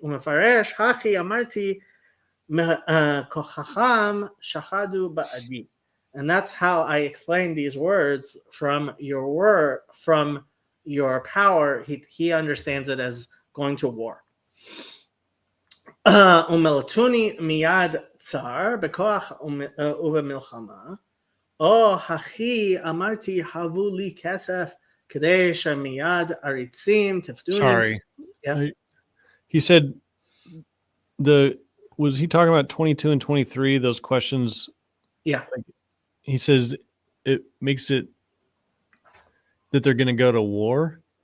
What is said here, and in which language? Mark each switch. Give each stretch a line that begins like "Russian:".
Hebrew: ומפרש, הכי אמרתי מכוחכם שחדו בעדי.
English: And that's how I explain these words, from your power. He understands it as going to war.
Hebrew: ומלטוני מיד צר בכוח ובמלחמה, או הכי אמרתי הבו לי כסף כדי שמיד עריצים תפדוני.
English: Sorry. Yeah. He said was he talking about 22 and 23, those questions? Yeah. He says it makes it that they're going to go to war.